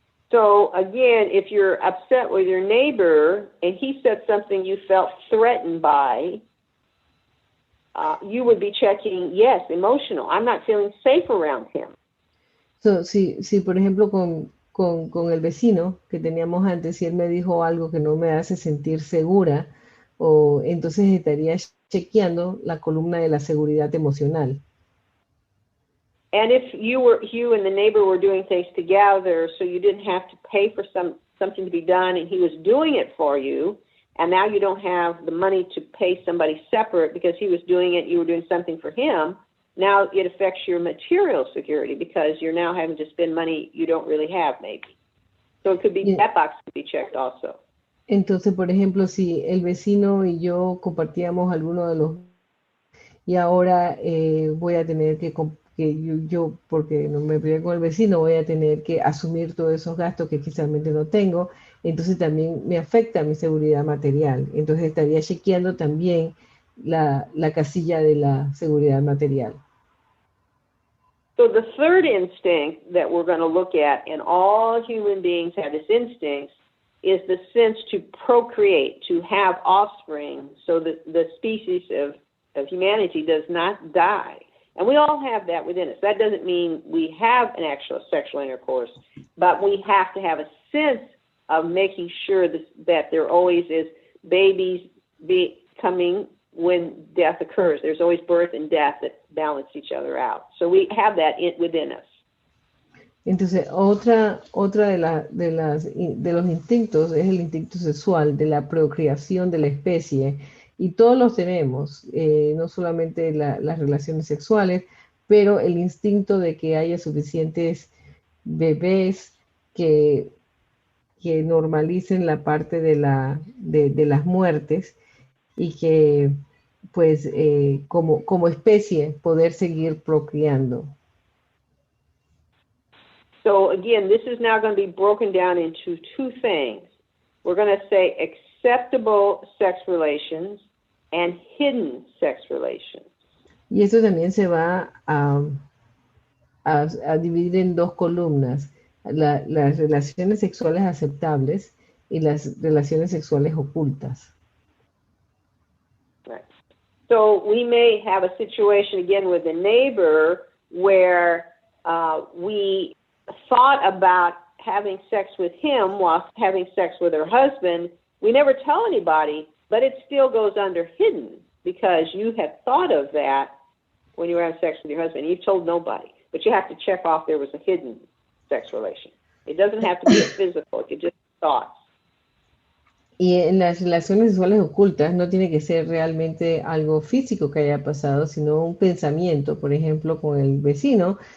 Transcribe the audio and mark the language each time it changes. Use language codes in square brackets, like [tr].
[en] So again, if you're upset with your neighbor and he said something you felt threatened by, you would be checking, yes, emotional. I'm not feeling safe around him. [es] So, si por ejemplo con el vecino que teníamos antes, si él me dijo algo que no me hace sentir segura, entonces estaría chequeando la columna de la seguridad emocional. [en] And if you and the neighbor were doing things together, so you didn't have to pay for something to be done, and he was doing it for you, and now you don't have the money to pay somebody separate because he was doing it, you were doing something for him, now it affects your material security because you're now having to spend money you don't really have maybe. So it could be, that box could be checked also. [es] Entonces, por ejemplo, si el vecino y yo compartíamos alguno de los... Y ahora voy a tener que yo, porque no me peleé con el vecino, voy a tener que asumir todos esos gastos que quizás no tengo, entonces también me afecta mi seguridad material. Entonces estaría chequeando también la casilla de la seguridad material. [en] So the third instinct that we're going to look at, and all human beings have this instinct, is the sense to procreate, to have offspring, so that the species of humanity does not die. And we all have that within us. That doesn't mean we have an actual sexual intercourse, but we have to have a sense of making sure that there always is babies coming when death occurs. There's always birth and death that balance each other out. So we have that within us. [es] Entonces, otra de los instintos es el instinto sexual, de la procreación de la especie, y todos los tenemos, no solamente las relaciones sexuales, pero el instinto de que haya suficientes bebés que normalicen la parte de las muertes y que, pues, como especie, poder seguir procreando. [en] So again, this is now going to be broken down into two things. We're going to say acceptable sex relations and hidden sex relations. [es] Y esto también se va a dividir en dos columnas, las relaciones sexuales aceptables y las relaciones sexuales ocultas. [en] Right. So we may have a situation again with a neighbor where we thought about having sex with him while having sex with her husband. We never tell anybody, but it still goes under hidden because you had thought of that when you were having sex with your husband. You've told nobody, but you have to check off there was a hidden sex relation. It doesn't have to be physical, it could just be thoughts. [es] Y en las relaciones sexuales ocultas no tiene que ser realmente algo físico que haya pasado, sino un pensamiento, por ejemplo, con el vecino.